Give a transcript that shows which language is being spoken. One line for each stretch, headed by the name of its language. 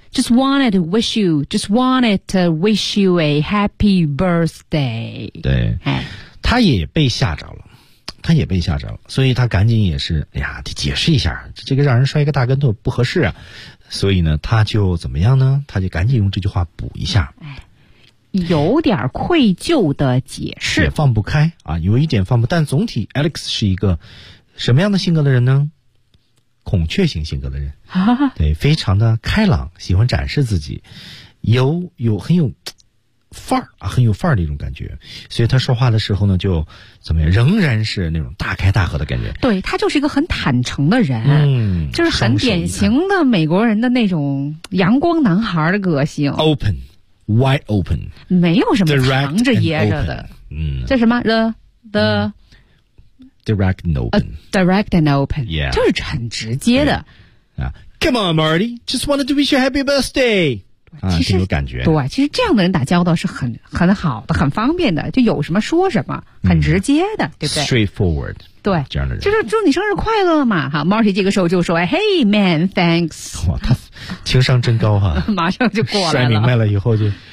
English: Just wanted to wish you, just wanted to wish you a happy birthday.
Chinese: 对，他也被吓着了，所以他赶紧也是，哎呀，得解释一下，这个让人摔一个大跟头不合适啊。所以呢，他就怎么样呢？他就赶紧用这句话补一下。哎，有点愧疚的解释，也放不开啊，有一点放不，但总体 Alex 是一个什么样的性格的人呢？孔雀型性格的人，对，非常的开朗，喜欢展示自己，有很有范儿啊，很有范儿的一种感觉，所以他说话的时候呢，就怎么样，仍然是那种大开大合的感觉。对，他就是一个很坦诚的人，嗯，就是很典型的美国人的那种阳光男孩的个性
English: ，open， wide open，
Chinese: 没有什么藏着掖着的，嗯，这什么 the。
English: Direct and open. Direct and open. Yeah.
Chinese: 就是很直接的。
English: Come on, Marty. Just wanted to wish you a happy birthday.
Chinese: 其实有感觉。对，其实这样的人打交道是很好的，很方便的，就有什么说什么，很直接的，对不对？
English: Straightforward.
Chinese: 对。这样的人。就是祝你生日快乐嘛。好， Marty 这个时候就说
English: Hey, man, thanks.
Chinese: 哇，他情商真高哈。马上就过来了。摔明白了以后就。